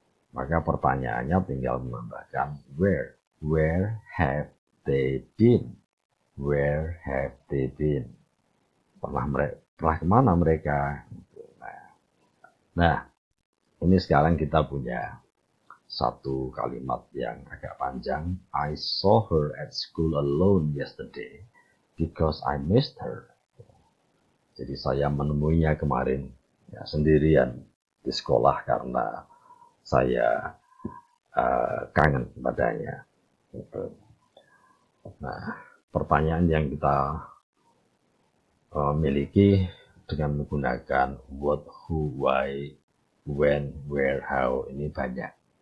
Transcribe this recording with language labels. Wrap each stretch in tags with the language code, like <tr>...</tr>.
<id>Maka pertanyaannya tinggal menambahkan where.</id> <en>Where have they been? Where have they been?</en> <id>Pernah kemana mereka? Nah, ini sekarang kita punya satu kalimat yang agak panjang.</id> <en>I saw her at school alone yesterday because I missed her.</en> <id>Jadi saya menemuinya kemarin ya, sendirian di sekolah karena saya kangen padanya. Gitu. Nah, pertanyaan yang kita miliki dengan menggunakan what, who, why, when, where, how ini banyak.</id>